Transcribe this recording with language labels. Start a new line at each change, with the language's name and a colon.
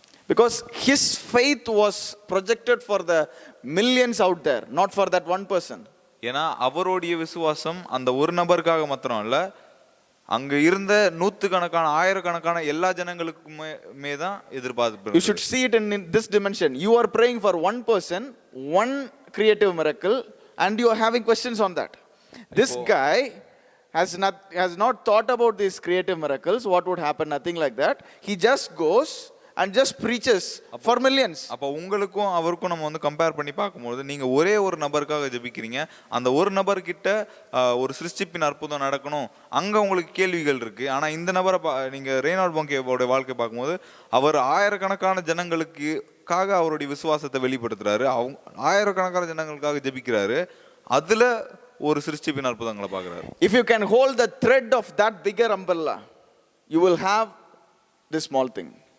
English: Because his faith was projected for the millions out there, not for that one person.
Tamil: ஏன்னா அவருடைய விசுவாசம் அந்த ஒரு நபருக்காக மாத்திரம் இல்ல, அங்க இருந்த நூற்றுக்கணக்கான ஆயிரக்கணக்கான எல்லா ஜனங்களுக்குமே தான் எதிர்பார்ப்பு.
English: You should see it in this dimension. You are praying for one person, one creative miracle, and you are having questions on that. This guy has not thought about these creative miracles, what would happen, nothing like that. He just goes and just preaches for millions.
Tamil: அப்போ உங்களுக்கும் அவருக்கும் நம்ம வந்து compare பண்ணி பார்க்கும்போது நீங்க ஒரே ஒரு நபருக்காக ஜெபிக்கிறீங்க, அந்த ஒரு நபர்கிட்ட ஒரு சிருஷ்டிப்பின் அற்புதம் நடக்கணும், அங்க உங்களுக்கு கேள்விகள் இருக்கு. ஆனா இந்த நபரை நீங்க ரெய்னார்ட் பொங்கேவோட வாழ்க்கை பார்க்கும்போது அவர் ஆயிரக்கணக்கான ஜனங்களுக்காக அவருடைய விசுவாசத்தை வெளிப்படுத்துறாரு, ஆயிரக்கணக்கான ஜனங்களுக்காக ஜெபிக்கிறாரு, அதுல ஒரு சிருஷ்டிப்பின் அற்புதங்களை பார்க்கிறாரு.
English: If you can hold the thread of that bigger umbrella, you will have this small thing.